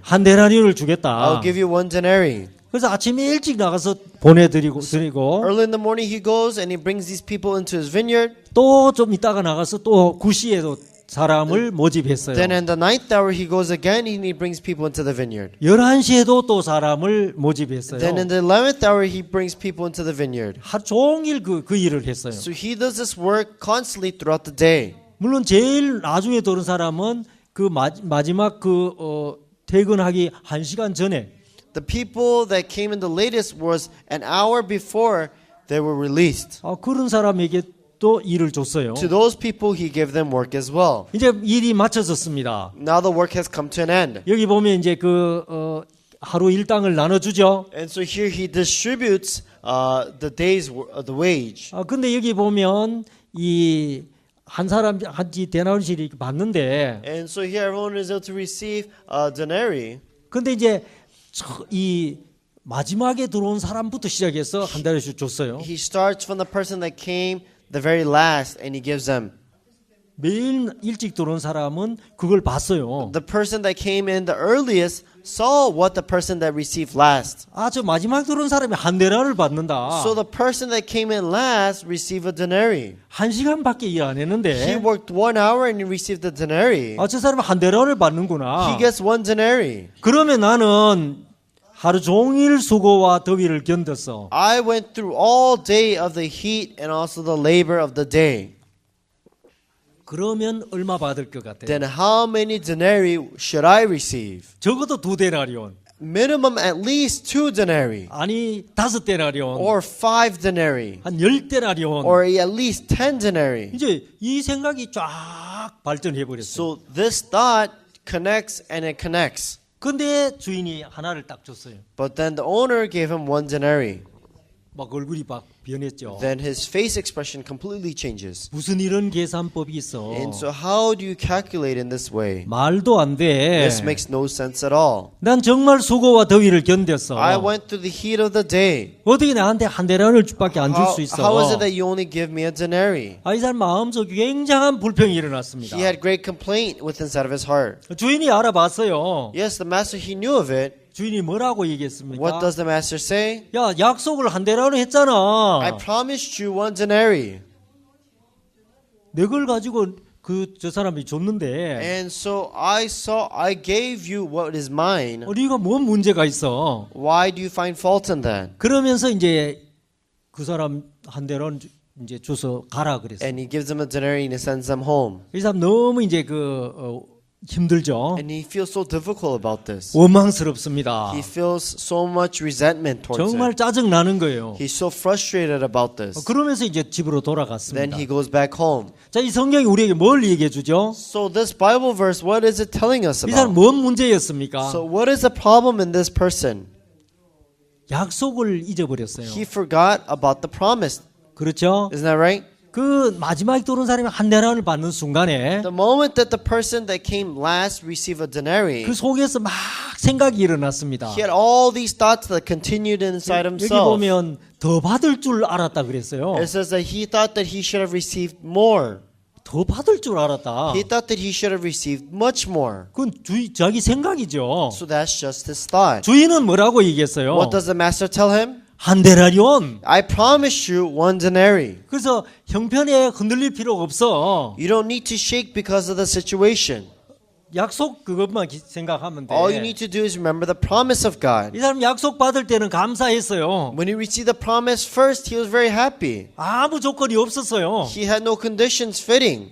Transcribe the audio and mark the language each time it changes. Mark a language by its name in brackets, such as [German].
[Korean] 한 데나리온을 주겠다. [English] I'll give you 1 denarii. [Korean] 그래서 아침에 일찍 나가서 보내드리고 [English] Early in the morning he goes and he brings these people into his vineyard. [Korean] 또 좀 이따가 나가서 또 9시에도 사람을 모집했어요. [English] Then in the 9th hour he goes again and he brings people into the vineyard. [Korean] 11시에도 또 사람을 모집했어요. [English] Then in the 11th hour he brings people into the vineyard. [Korean] 하루 종일 그 일을 했어요. [English] So he does this work constantly throughout the day. [Korean] 물론 제일 나중에 들어온 사람은 그 마지막 퇴근하기 1시간 전에 [English] The people that came in the latest was an hour before they were released. [Korean] 그런 사람에게 또 일을 줬어요. [English] To those people he gave them work as well. [Korean] 이제 일이 마쳐졌습니다. [English] Now the work has come to an end. [Korean] 여기 보면 이제 하루 일당을 나눠주죠. [English] And so here he distributes the day's the wage. [Korean] 근데 여기 보면 이 한 사람 한지 데나리온씩 이렇게 받는데, [English] And so here everyone is able to receive a denarii. [Korean] 근데 이제 이 마지막에 들어온 사람부터 시작해서 한 달씩 줬어요. [English] He starts from the person that came the very last and he gives them. [Korean] 매일 일찍 들어온 사람은 그걸 봤어요. [English] The person that came in the earliest saw what the person that received last. [Korean] 저 마지막 들어온 사람이 한 데나리온을 받는다. [English] So the person that came in last received a denarii. [Korean] 1시간밖에 일 안 [English] He [Korean] 했는데 [English] worked 1 hour and he received a denarii. [Korean] 저 사람은 한 데나리온을 받는구나. [English] He gets 1 denarii. [Korean] 그러면 나는 하루 종일 수고와 더위를 견뎠어. [English] I went through all day of the heat and also the labor of the day. [Korean] 그러면 얼마 받을 것 같아요? [English] Then how many denarii should I receive? [Korean] 적어도 2데나리온. [English] Minimum at least 2 denarii. [Korean] 아니 5데나리온. [English] Or 5 denarii. [Korean] 한 10데나리온. [English] Or at least 10 denarii. [Korean] 이제 이 생각이 쫙 발전해 버렸어요. [English] So this thought connects and it connects. [Korean] 근데 주인이 하나를 딱 줬어요. [English] But then the owner gave him 1 denarii. [Korean] 막 얼굴이 막 변했죠. [English] Then his face expression completely changes. [Korean] 무슨 이런 계산법이 있어? [English] And so how do you calculate in this way? [Korean] 말도 안 돼. [English] This makes no sense at all. [Korean] 난 정말 수고와 더위를 견뎠어. [English] I went through the heat of the day. [Korean] 어떻게 나한테 한 데나리온밖에 안 줄 수 있어? [English] How is it that you only give me a denarii? [Korean] 이 사람 마음속에 굉장한 불평이 일어났습니다. [English] He had great complaint within inside of his heart. [Korean] 주인이 알아봤어요. [English] Yes, the master, he knew of it. [Korean] 주인이 뭐라고 얘기했습니까? [English] What does the master say? [Korean] 야, 약속을 한 데나리온 했잖아. [English] I promised you 1 denarii. [Korean] 내 걸 가지고 저 사람이 줬는데 [English] And so I gave you what is mine. [Korean] 네가 뭔 문제가 있어? [English] Why do you find fault in that? [Korean] 그러면서 이제 그 사람 한 데나리온 이제 줘서 가라 그랬어요. [English] And he gives them a denarii and he sends them home. [Korean] 이 사람 너무 이제 힘들죠. [English] And he feels so difficult about this. [Korean] 원망스럽습니다. [English] He feels so much resentment towards [Korean] 정말 [English] it. [Korean] 짜증 나는 거예요. [English] He's so frustrated about this. [Korean] 그러면서 이제 집으로 [English] Then [Korean] 돌아갔습니다. [English] he goes back home. [Korean] 자, 이 성경이 우리에게 뭘 얘기해 주죠? [English] So this Bible verse, what is it telling us [Korean] 이 사람 [English] about? [Korean] 뭔 문제였습니까? [English] So what is the problem in this person? [Korean] 약속을 잊어버렸어요. [English] He forgot about the promise. [Korean] 그렇죠? [English] Isn't that right? [Korean] 그 마지막에 들어온 사람이 한 데나리온을 받는 순간에 [English] The moment that the person that came last received a denarii, [Korean] 그 속에서 막 생각이 일어났습니다. [English] he had all these thoughts that continued inside [Korean] 여기 [English] himself. [Korean] 보면 더 받을 줄 알았다 그랬어요. [English] It says that he thought that he should have received more. [Korean] 더 받을 줄 알았다. [English] He thought that he should have received much more. [Korean] 그건 자기 생각이죠. [English] So that's just his thought. [Korean] 주인은 뭐라고 얘기했어요? [English] What does the master tell him? [Korean] 한 데나리온. [English] I promise you 1 denarii. [Korean] 그래서 형편에 흔들릴 필요가 없어. [English] You don't need to shake because of the situation. [Korean] 약속 그것만 생각하면 돼. [English] All you need to do is remember the promise of God. [Korean] 이 사람 약속 받을 때는 감사했어요. [English] When he received the promise first, he was very happy. [Korean] 아무 조건이 없었어요. [English] He had no conditions fitting.